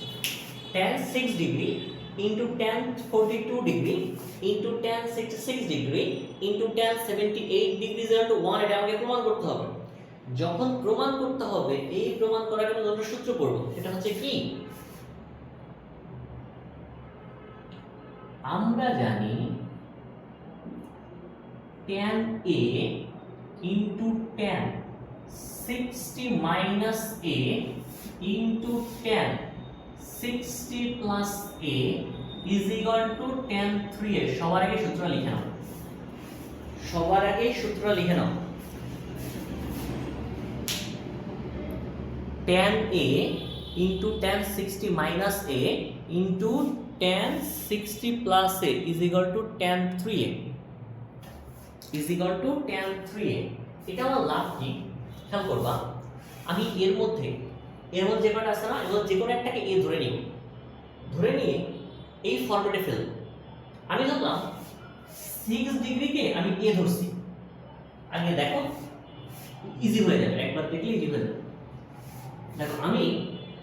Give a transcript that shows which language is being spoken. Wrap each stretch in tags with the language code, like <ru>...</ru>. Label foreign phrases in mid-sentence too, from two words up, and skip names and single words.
<en>tan 6 degree into tan 42 degree into tan 66 degree into tan 78 degree is equal to 1,</en> <bn>এটা আমাকে প্রমাণ করতে হবে। যখন প্রমাণ করতে হবে, এই প্রমাণ করার জন্য আমরা সূত্র পড়ব, সেটা হচ্ছে কি, আমরা জানি</bn> <en>tan a into tan 60 minus a into tan 60 plus a is equal to tan 3a.</en> <bn>সবার আগে সূত্র লিখে নাও, সবার আগে সূত্র লিখে নাও,</bn> <en>tan a into tan 60 minus a into tan 60 plus a is equal to tan 3a, is equal to tan 3a.</en> <bn>এটা আমার লাভ কি খেয়াল করবা, আমি এর মধ্যে যে কটা আছে না, এর মধ্যে যে কোনো একটাকে a ধরে নিব, ধরে নিয়ে এই ফরম্যাটে ফেলব। আমি ধরলাম 6 ডিগ্রিকে আমি a ধরছি, আগে দেখো ইজি হয়ে যাবে, একবার দেখলে ইজি হয়ে যাবে।</bn>